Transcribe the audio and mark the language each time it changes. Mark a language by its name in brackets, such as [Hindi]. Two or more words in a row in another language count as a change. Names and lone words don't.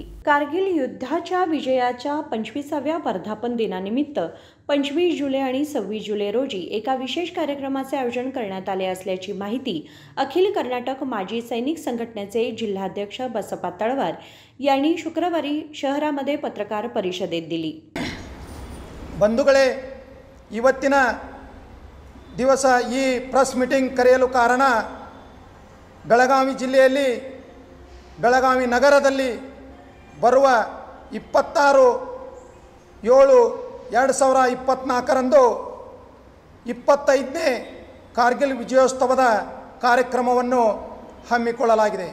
[Marathi] कारगिल युद्धाच्या विजयाच्या 25व्या वर्धापन दिनानिमित्त 25 जुलै आणि 26 जुलै रोजी एका विशेष कार्यक्रमाचे आयोजन करण्यात आले असल्याची माहिती अखिल कर्नाटक माजी सैनिक संघटनेचे जिल्हाध्यक्ष बसप्पा तळवार यांनी शुक्रवारी शहरामध्ये पत्रकार परिषदेत दिली. [Kannada] ಬಂಧುಗಳೇ, ಇವತ್ತಿನ ದಿವಸ ಈ [English] press meeting [Kannada] ಕರೆಯಲು ಕಾರಣ ಬೆಳಗಾವಿ ಜಿಲ್ಲೆಯಲ್ಲಿ ಬೆಳಗಾವಿ ನಗರದಲ್ಲಿ ಬರುವ 26/7/2024ರಂದು 25ನೇ ಕಾರ್ಗಿಲ್ ವಿಜಯೋತ್ಸವದ ಕಾರ್ಯಕ್ರಮವನ್ನು ಹಮ್ಮಿಕೊಳ್ಳಲಾಗಿದೆ.